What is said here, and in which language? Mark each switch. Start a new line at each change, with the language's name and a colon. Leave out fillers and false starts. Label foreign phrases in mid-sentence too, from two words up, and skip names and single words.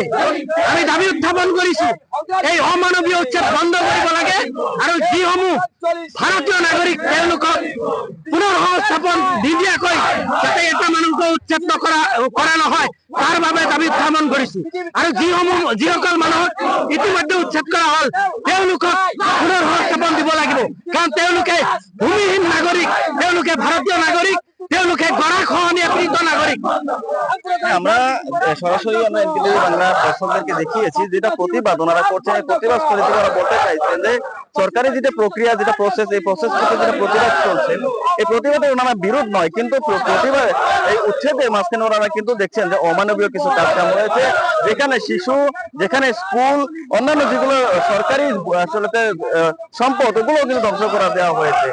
Assamese: আমি দাবী উত্থাপন কৰিছো এই অমানৱীয় উচ্ছেদ বন্ধ কৰিব লাগে, আৰু যিসমূহ ভাৰতীয় নাগৰিক তেওঁলোকক পুনৰ সংস্থাপন নিদিয়াকৈ যাতে এটা মানুহক উচ্ছেদ কৰা নহয় তাৰ বাবে দাবী উত্থাপন কৰিছো। আৰু যিসকল মানুহক ইতিমধ্যে উচ্ছেদ কৰা হল তেওঁলোকক পুনৰ সংস্থাপন দিব লাগিব, কাৰণ তেওঁলোকে ভূমিহীন নাগৰিক, তেওঁলোকে ভারতীয় নাগরিক, তেওঁলোকে গড়াখহনীয়া পীড়িত নাগরিক।
Bangla: আমরা সরাসরি আমরা এনকেটিভি বাংলা দর্শকদেরকে দেখিয়েছি যেটা প্রতিবাদ ওনারা করছেন। এই প্রতিবাদ স্থলিতে ওরা বলতে চাইছেন যে সরকারি যেটা প্রক্রিয়া, যেটা প্রসেস, এই প্রসেস থেকে যেটা প্রতিবাদ চলছে, এই প্রতিবাদে ওনারা বিরোধ নয়, কিন্তু প্রতিবাদ এই উচ্ছেদের মাঝখানে ওনারা কিন্তু দেখছেন যে অমানবীয় কিছু কাজকাম হয়েছে, যেখানে শিশু, যেখানে স্কুল, অন্যান্য যেগুলো সরকারি আসলে সম্পদ ওগুলো কিন্তু ধ্বংস করা দেওয়া হয়েছে।